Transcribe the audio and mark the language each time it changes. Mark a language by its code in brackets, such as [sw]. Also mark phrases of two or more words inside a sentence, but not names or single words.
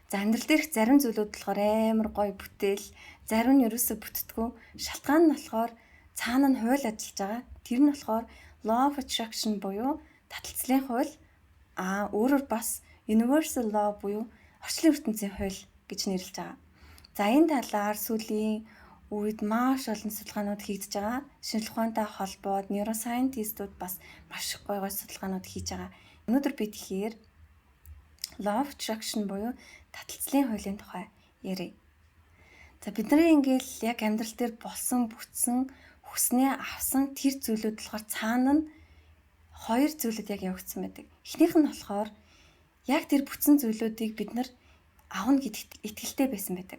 [mn] За амьдрал дээрх зарим зүйлүүд болохоор амар гоё бүтээл, зарим нь ерөөсөө бүтдэггүй. Шалтгаан нь болохоор цаана нь хууль ажиллаж байгаа. Тэр нь болохоор [en] law of attraction [mn] буюу таталцлын хууль. Өөрөөр бас [en] universal law [mn] буюу орчлон ертөнцийн хууль гэж нэрлэж байгаа. За энэ талаар сүүлийн үед маш олон судалгаанууд хийгдэж байгаа. Шинжлэх ухаантай холбоод neuroscientistууд бас маш их гоё судалгаанууд хийж байгаа. Өнөөдөр би тэгэхээр [en] law of attraction [mn] буюу таталцлын хуулийн тухай ярив. За бидний ингээл яг амьдрал дээр болсон бүтсэн хүснээ авсан тэр зүйлүүд болохоор цаана нь хоёр зүйлүүд яг явагдсан байдаг. Эхнийх нь болохоор яг тэр бүтсэн зүйлүүдийг бид нар авна гэдэгт итгэлтэй байсан байдаг.